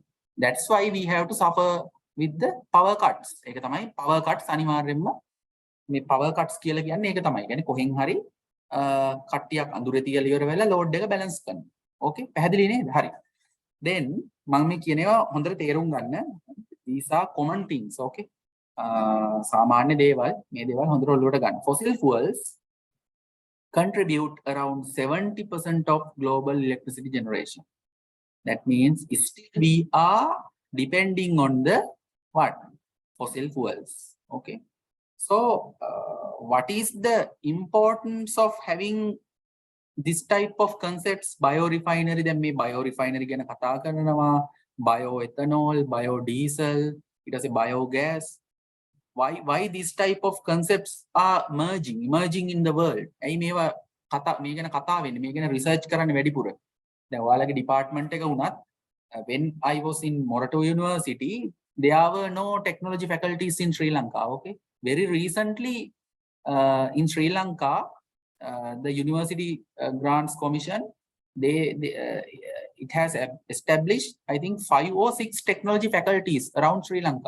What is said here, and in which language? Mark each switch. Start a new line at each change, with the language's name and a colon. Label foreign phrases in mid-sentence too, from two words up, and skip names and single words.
English: That's why we have to suffer with the power cuts.
Sinhala: ඒක තමයි
English: power cuts
Sinhala: අනිවාර්යෙන්ම මේ
English: power cuts
Sinhala: කියලා කියන්නේ ඒක තමයි. කියන්නේ කොහෙන් හරි කට්ටියක් අඳුරේ තියලා ඉවර වෙලා load එක balance කරනවා. Okay, පැහැදිලි නේද? හරි. Then මම මේ කියනවා හොඳට තේරුම් ගන්න.
English: These are common things. Okay.
Sinhala: සාමාන්‍ය දේවල් මේ දේවල් හොඳට ඔලුවට ගන්න.
English: Fossil fuels contribute around 70% of global electricity generation. That means still we are depending on the what? Fossil fuels. Okay. So what is the importance of having this type of concepts? Biorefinery, then me biorefinery
Sinhala: ගැන කතා කරනවා,
English: bioethanol, biodiesel, it is a biogas. Why these type of concepts are emerging in the world?
Sinhala: ඇයි මේවා මේ ගැන කතා වෙන්නේ? මේ ගැන රිසර්ච් කරන්න වැඩිපුර. දැන් ඔයාලගේ department එක වුණත්
English: when I was in Morato University, there were no technology faculties in Sri Lanka. Okay, very recently in Sri Lanka, the University Grants Commission, it has established, I think, 5 or 6 technology faculties around Sri Lanka.